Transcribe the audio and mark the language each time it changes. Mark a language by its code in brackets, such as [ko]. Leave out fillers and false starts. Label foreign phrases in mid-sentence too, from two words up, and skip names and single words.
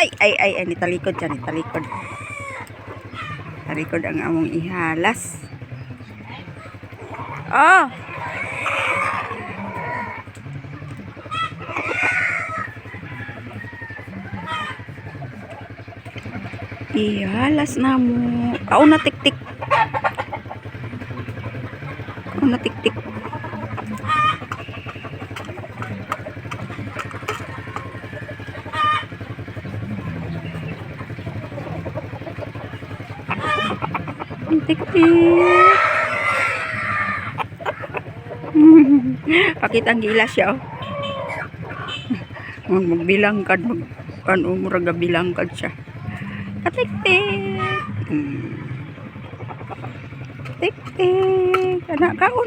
[ceb] Ay, ni talikod siya, ni talikod. Talikod ang among ihalas. Oh! Ihalas na mo. Kaon na tik-tik. Kaon na tik-tik. Tik-tik. Pakitang gilas siya. Magbilangkad. Murag bilangkad siya. Tik-tik. Tik-tik. Anak kaon.